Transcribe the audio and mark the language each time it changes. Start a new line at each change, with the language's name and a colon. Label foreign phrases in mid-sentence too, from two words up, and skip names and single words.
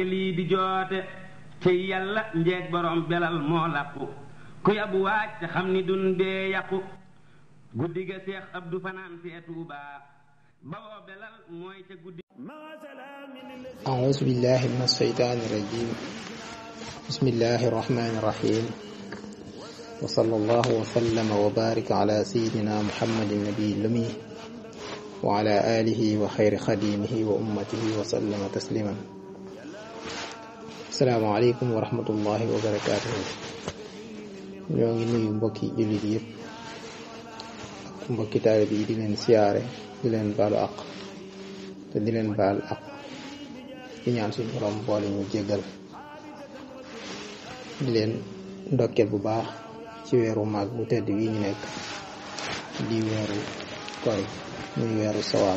Wolof: lii di joote ci yàlla njeeg borom belal moo làqu ku yabu waaj te xam ni dun bee yàqu guddi ga Seex Abdou fanaan fee Tuubaa bawoo belal mooy ca guddi.
Arabic: أعوذ بالله من الشيطان الرجيم بسم الله الرحمن الرحيم وصلى الله وسلم وبارك على سيدنا محمد النبي الأمي وعلى آله وخير خديمه وأمته وسلم تسليما. السلام عليكم ورحمة الله وبركاته.
Wolof: ñoo ngi nuyu mbokki jullit yëpp mbokki taalibe yi di leen siyaare di leen baalu àq te di leen baal àq di ñaan suñu borom boole ñu jéggal di leen ndokkeel bu baax ci weeru mag bu tedd wi ñu nekk di weeru koor muy weeru sawaal